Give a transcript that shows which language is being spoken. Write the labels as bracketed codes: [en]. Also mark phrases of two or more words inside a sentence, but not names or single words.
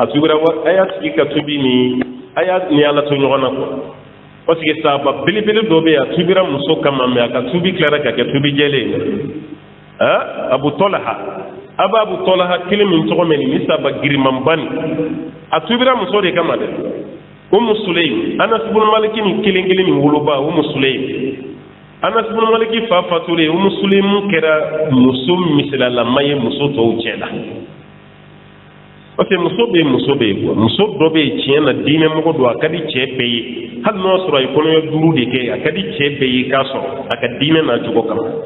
[bm] tubira a y'a sigi ka tubi ni a y'a ni ala to ɲɔgɔn na [fr] quoi parce que [bm] sahaba belebele dɔ bɛ yen a tubira muso kama mais a ka tubi tilara ka kɛ tubi jɛlen ye abu tɔlaha abu tɔlaha kelen min tɔgɔ mɛ ni sahaba girimanba ni a tubira muso de kama dɛ umu sulaim anas ibn maliki ni kelen kelen ni woloba umu sulaim anas ibn maliki fa fatulen umu sulaim kɛra muso misalalama ye muso tɔw cɛ la [fr] parce que [bm] muso bɛ yen quoi muso dɔ bɛ yen tiɲɛ na diinɛ mɔgɔ don a ka di cɛ bɛɛ ye hali n'o sɔrɔ a ye kɔnɔɲɛ 5 de kɛ a ka di cɛ bɛɛ ye k'a sɔrɔ a ka diinɛ n'a cogo kama